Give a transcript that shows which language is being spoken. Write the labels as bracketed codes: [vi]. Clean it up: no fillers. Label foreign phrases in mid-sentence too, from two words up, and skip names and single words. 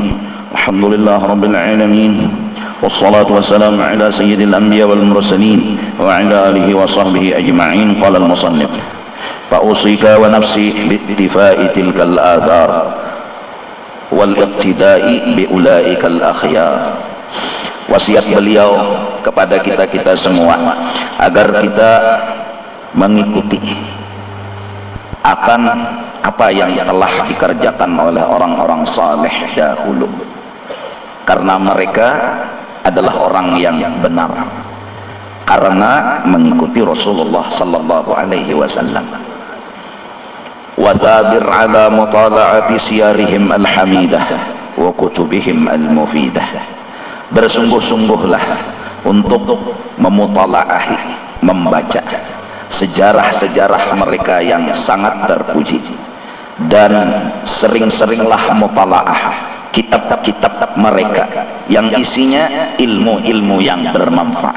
[ar] الحمد لله رب العالمين، والصلاة والسلام على سيد الأنبياء والمرسلين وعلى آله وصحبه أجمعين. قال المصنف: فأوصيك ونفسي باقتفاء تلك الآثار والاقتداء بأولئك الأخيار. [id] Wasiat beliau kepada kita semua agar kita mengikuti akan apa yang telah dikerjakan oleh orang-orang saleh dahulu, karena mereka adalah orang yang benar karena mengikuti Rasulullah [ar] صلى الله عليه وسلم. وثابر على مطالعة سيرهم الحميدة وكتبهم المفيدة. [id] Bersungguh-sungguhlah untuk memutala'ahi, membaca sejarah-sejarah mereka yang sangat terpuji, dan sering-seringlah mutala'ah kitab-kitab mereka yang isinya ilmu-ilmu yang bermanfaat.